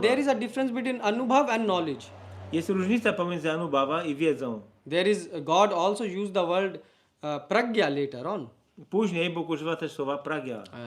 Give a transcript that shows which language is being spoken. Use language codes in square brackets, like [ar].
[en] there is a difference between anubhav and knowledge. [pl] Jest różnica pomiędzy anubhava i wiedzą. [en] There is God also used the word pragya later on. [pl] Później Bóg używa też słowa pragya.